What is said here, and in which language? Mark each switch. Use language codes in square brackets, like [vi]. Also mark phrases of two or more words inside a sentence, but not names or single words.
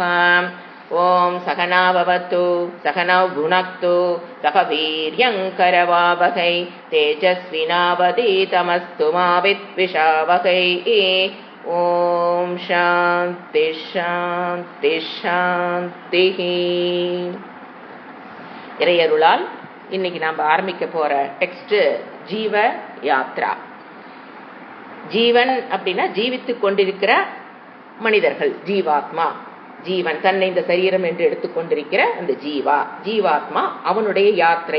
[sa] ओम सहना भवतु सहनौ भुनक्तु सह वीर्यङ्करवावहै तेजस्विनावधीतमस्तु मा विद्विषावहै ॐ शान्ति शान्ति शान्ति. [ta] இறையருளால் இன்னைக்கு நாம் ஆரம்பிக்க போற டெக்ஸ்ட் ஜீவ யாத்ரா. ஜீவன் அப்படின்னா ஜீவித்துக் கொண்டிருக்கிற மனிதர்கள், ஜீவாத்மா. ஜீவன் தன்னை இந்த சரீரம் என்று எடுத்துக்கொண்டிருக்கிற அந்த ஜீவாத்மா அவனுடைய யாத்திரை.